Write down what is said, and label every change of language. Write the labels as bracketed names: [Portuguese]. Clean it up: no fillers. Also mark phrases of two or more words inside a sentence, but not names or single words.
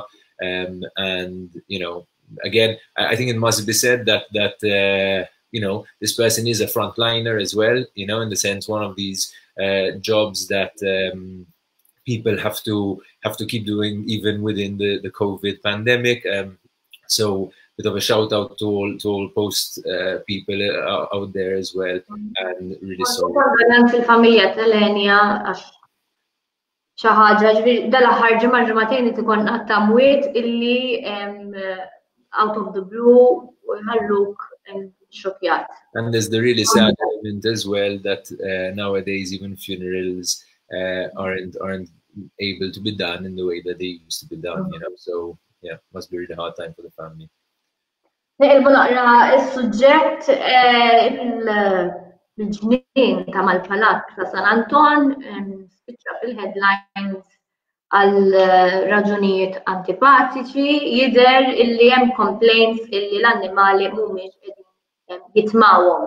[English] And, you know, again, I think it must be said that you know, this person is a frontliner as well, you know, in the sense one of these jobs that people have to keep doing even within the COVID pandemic. So bit of a shout out to all post people out there as well, and really sorry. [Maltese] Fil-familja tal-Elenia għax xi ħaġa ġifieri dal-aħħar ġimgħatejn ikun tamwiet illi [English] out of the blue [Maltese] u jħalluk xokjat. [English] And there's the really sad element as well that nowadays even funerals aren't able to be done in the way that they used to be done, you know. So yeah, must be a really hard time for the family. [Maltese] Niqilbu naqra is-suġġett il-ġnien ta' mal-Palat ta' San Anton spiċċa fil-headlines għal raġunijiet antipatiċi, jidher illi hemm complaints illi l-annimali mhumiex qegħdin jitmawhom.